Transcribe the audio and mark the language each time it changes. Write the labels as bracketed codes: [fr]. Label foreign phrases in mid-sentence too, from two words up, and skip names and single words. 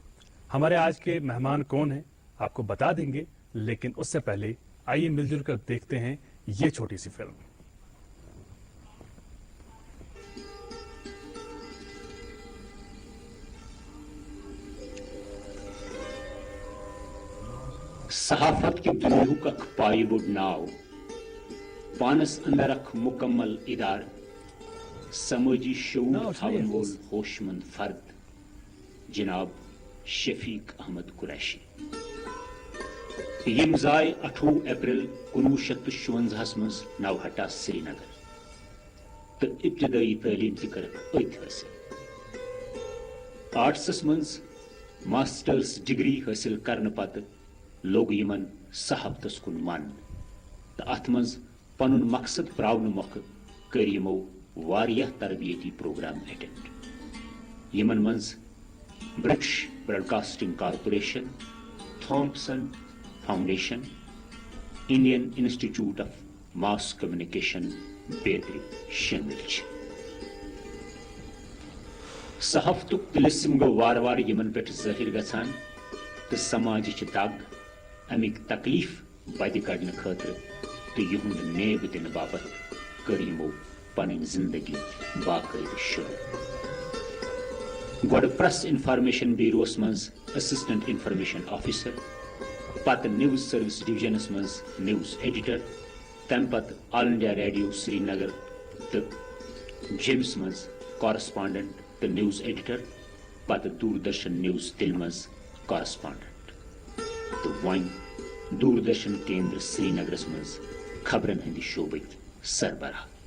[ur] ہمارے آج کے مہمان کون ہیں آپ کو بتا دیں گے, لیکن اس سے پہلے آئیے مل جل کر دیکھتے ہیں یہ چھوٹی سی فلم. [ks] صحافت کی دنیاک اخ پائی بوڑ ناو, پانس اندر اخ مکمل ادار, سماجی شعور تھاون وول ہوش مند فرد جناب شفیق احمد قریشی. یم زائے 18 اپریل 1956 مز نوہٹا سری نگر, تو ابتدائی تعلیم تہ کرک ات حاصل. آرٹسس مز [en] masters degree [ks] حاصل کرنے پتہ لوگ یمن صحافتس کن من, تو ات مز پن مقصد پراؤن موقع کر یمو واریاہ تربیتی [en] programme attend. [ks] یمن مز برٹش براڈکاسٹنگ کارپوریشن, تھامپسن فاؤنڈیشن, انڈین انسٹیٹیوٹ آف ماس کمیونیکیشن بیتر شامل چھ. صحافتک تلسم گو وار وار یمن پہ ظاہر گژھان, تو سماجچ دگ امک تکلیف بد کڑنے خاطر تو یہند نیب دن باپت کر یمو پن زندگی باقاعدہ شروع. گوڑ پریس انفارمیشن بیوروس مز [en] assistant information officer, [ks] پتہ نیوز سروس ڈویژنس مز [en] news editor, [ks] تم پتہ آل انڈیا ریڈیو سری نگر تو جیمس مز کارسپانڈنٹ تو [en] news editor, [ks] پتہ دوردرشن نیوز دل مز کارسپانڈنٹ, تو ون دوردرشن کیندر سری نگرس مز خبرن ہند شعبک سربراہ.